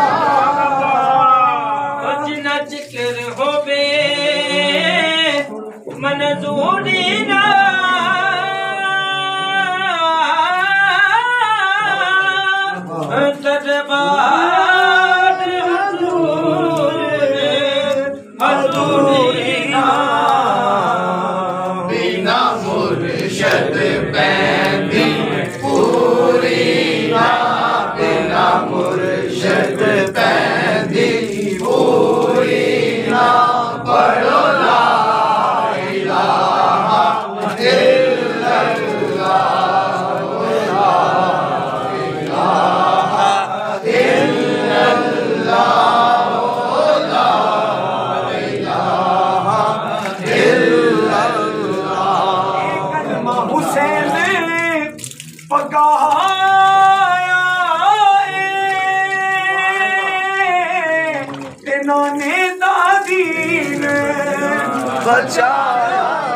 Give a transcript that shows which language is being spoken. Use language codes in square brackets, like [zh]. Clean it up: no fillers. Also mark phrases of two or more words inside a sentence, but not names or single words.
[pa] جنہاں ذکر ہووے منظوری نہ دربار حضور حضوری نہ بنا مرشد پیندی پوری نہ بنا مرشد پیندی پوری نہ پڑھو ला [ar] إله إلا الله لا إله إلا الله لا إله إلا الله [pa] کلمہ حسین پکایا تے نانے دادی نے بچایا